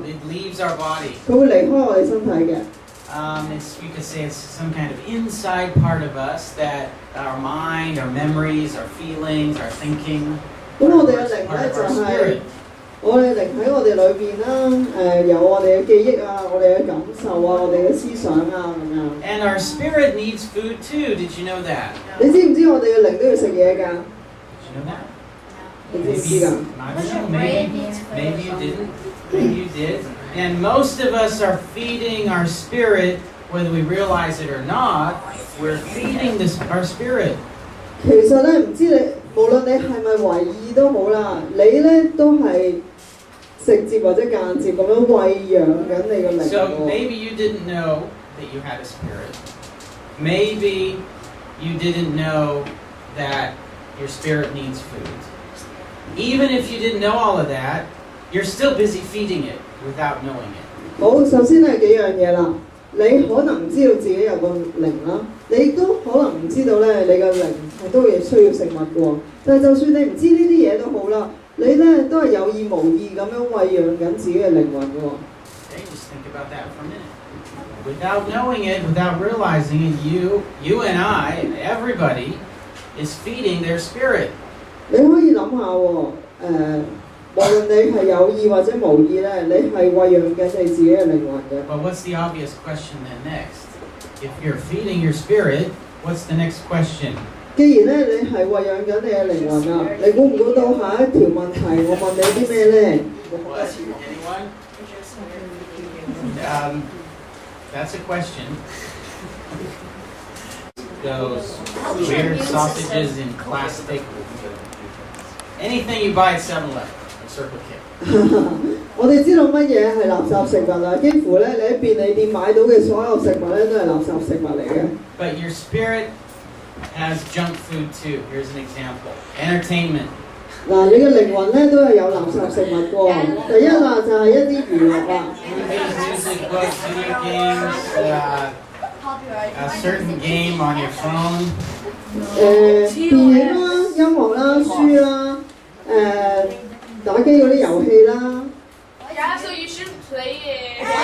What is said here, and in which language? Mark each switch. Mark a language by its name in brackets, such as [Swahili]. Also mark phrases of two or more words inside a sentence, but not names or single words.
[English] It leaves our body. [Cantonese] 佢會離開我哋身體嘅。 [English] You could say it's some kind of inside part of us that our mind, our memories, our feelings, our thinking. [Cantonese] 咁我哋嘅靈咧就係我哋靈喺我哋裏邊啦，有我哋嘅記憶啊，我哋嘅感受啊，我哋嘅思想啊咁樣。 [English] And our spirit needs food too. Did you know that? [Cantonese] 你知唔知我哋嘅靈都要食嘢㗎？ [English] Did you know that? [Cantonese] 你知唔知㗎？ [English] Maybe you didn't. Maybe you did. And most of us are feeding our spirit, whether we realize it or not. We're feeding our spirit. [Cantonese] 其實咧，唔知你無論你係咪為意都好啦，你咧都係直接或者間接咁樣餵養緊你個靈。 [English] So maybe you didn't know that you had a spirit. Maybe you didn't know that your spirit needs food. Even if you didn't know all of that, you're still busy feeding it without knowing it. [Cantonese] 好，首先係幾樣嘢啦。你可能唔知道自己有個靈啦，你都可能唔知道咧，你個靈係都會需要食物嘅喎。但係就算你唔知呢啲嘢都好啦，你咧都係有意無意咁樣餵養緊自己嘅靈魂嘅喎。 [English] Okay, just think about that for a minute. Without knowing it, without realizing it, you and I, everybody, is feeding their spirit. [Cantonese] 你可以諗下喎，無論你係有意或者無意咧，你係餵養緊你自己嘅靈魂嘅。 [English] But what's the obvious question then next? If you're feeding your spirit, what's the next question? [Cantonese] 既然咧你係餵養緊你嘅靈魂啊，你估唔估到下一條問題我問你啲咩咧？ [English] What? Anyone? That's a question. Those weird sausages in plastic. Anything you buy at 7-Eleven. Circle K. [Cantonese] 我哋知道乜嘢係垃圾食物啦，幾乎咧你喺便利店買到嘅所有食物咧都係垃圾食物嚟嘅。 [English] But your spirit has junk food too. Here's an example. Entertainment. [Cantonese] 嗱，你嘅靈魂咧都係有垃圾食物嘅。第一啦就係一啲娛樂啦。 [English] Music, books, video games, a certain game on your phone. [Cantonese] 電影啦、音樂啦、書啦、打機嗰啲遊戲啦。 [English] Yeah, so you shouldn't play it.